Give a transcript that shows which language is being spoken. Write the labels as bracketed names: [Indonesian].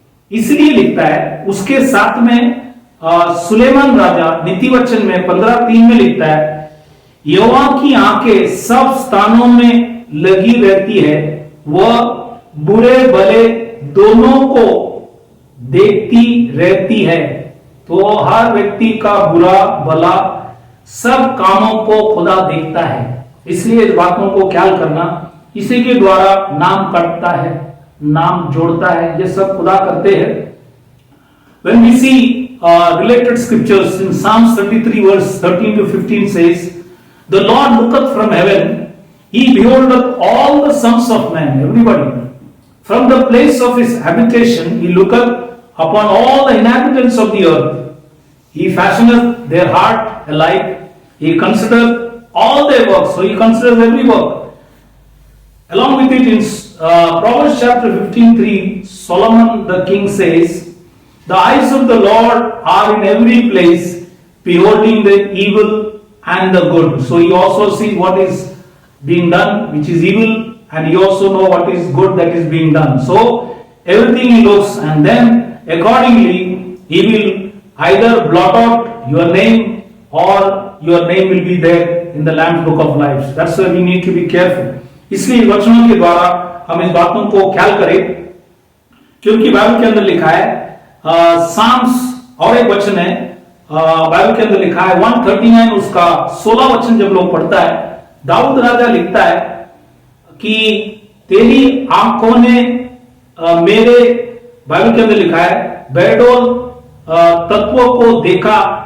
[Hindi] इसलिए लिखता है। उसके साथ में सुलेमान राजा नीति वचन में 15:3 में लिखता है, यहोवा की आंखें सब स्थानों में लगी रहती है, वह बुरे भले दोनों को देखती रहती है। तो हर व्यक्ति का बुरा भला सब कामों को खुदा देखता है। इसलिए इस बातों को ख्याल करना, इसी के द्वारा नाम कटता है, नाम जोड़ता है, ये सब खुदा करते हैं। [English] When we see related scriptures in Psalms 33 verse 13 to 15 says, the Lord looketh from heaven, he beholdeth all the sons of men, everybody. From the place of his habitation, he looketh upon all the inhabitants of the earth. He fashioneth their heart alike. He considereth all their works. So he considers every work. Along with it, in Proverbs chapter 15:3, Solomon the king says, the eyes of the Lord are in every place, beholding the evil and the good. So he also sees what is being done, which is evil, and he also knows what is good that is being done. So everything he looks, and then accordingly he will either blot out your name or your name will be there in the Lamb's book of life. That's why we need to be careful. [Hindi] इसलिए वचनों के द्वारा हम इस बातों को ख्याल करें, क्योंकि बाइबल के अंदर लिखा है, साम्स और एक वचन है बाइबल के अंदर लिखा है 139 उसका 16 वचन जब लोग पढ़ता है, दाऊद राजा लिखता है कि तेरी आंखों ने मेरे, बाइबल के अंदर लिखा है, बेडोल तत्वों को देखा।